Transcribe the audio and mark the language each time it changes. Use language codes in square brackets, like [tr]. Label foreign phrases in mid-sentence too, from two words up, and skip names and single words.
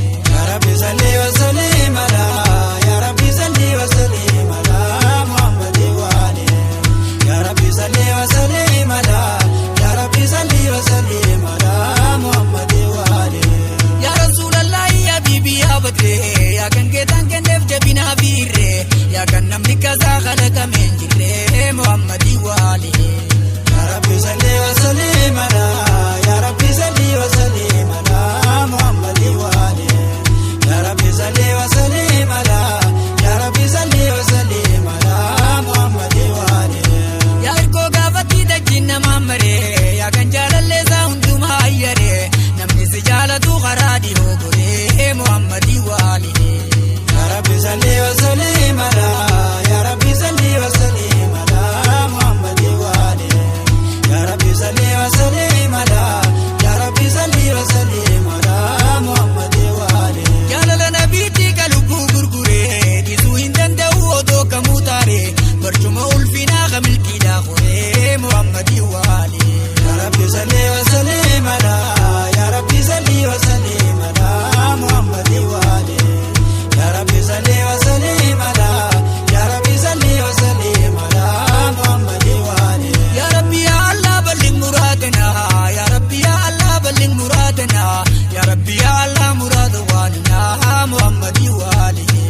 [ar] يا رب، صل وسلم على، يا رب، صل وسلم على محمد وآله. يا رب، صل وسلم على، يا رب، صل وسلم محمد وآل. يا رسول الله، يا حبيبي، يا بدر, [om] ya kan keetan kenneef jabinaa fiirre, ya kan namni kasaa kalaqame hin jirre, [ar] محمد وآل. يا رب صل وسلم على، يا رب صل وسلم على محمد وآل. يا رب، صل وسلم على، يا رب، صل وسلم على محمد وآله. [om] Yaa hirkoo gaafatti dachiin namaan maree, yaa kan jaalallee isaa hundumaa ayyadee, namni si jaalatu karaa dhihoo goree, [ar] محمد وآله. يا رب، صل وسلم على، يا رب، صل وسلم على محمد وآله. يا رب صل وسلم على، يا رب صل وسلم على محمد وآل. [om] Jaalala nabiitti ka lubbuu gurgure, dhiisuu hin danda'u odoo kamuu taare, barcuma ulfinaa ka milkiidhaa koree [ar] محمد وآل. يا رب صل وسلم على، يا رب صل وسلم على محمد وآل. يا رب صل وسلم على، يا رب صل وسلم على محمد وآل. يا رب يا الله بلغ مرادنا، يا رب يا الله بلغ مرادنا، يا رب يا الله مراد ولنا محمد وآل.